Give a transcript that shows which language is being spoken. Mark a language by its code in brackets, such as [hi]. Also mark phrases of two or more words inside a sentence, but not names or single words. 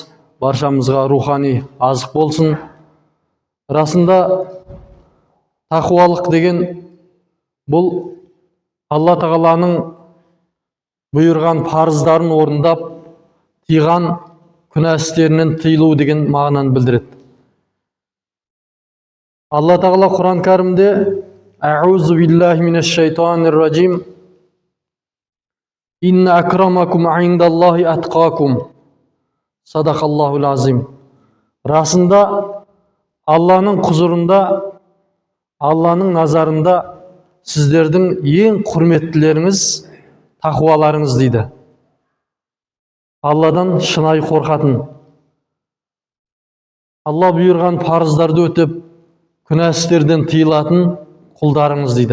[kk] Баршамызға рухани азық болсын. Расында тақуалық деген бұл Алла Тағаланың бұйырған парыздарын орындап, тыйған күнә істерінен тыйылу деген мағынаны білдіреді. Алла Тағала Құран кәрімде [ar] أعوذ بالله من الشيطان الرجيم. إن أكرمكم عند الله أتقاكم. صدق الله العظيم. [kk] Расында Алланың құзырында, Алланың назарында сіздердің ең құрметтілеріңіз тақуаларыңыз дейді. Алладан шынайы қорқатын, Алла бұйырған парыздарды өтіп, күнә істерден тыйылатын құлдарыңыз дейді.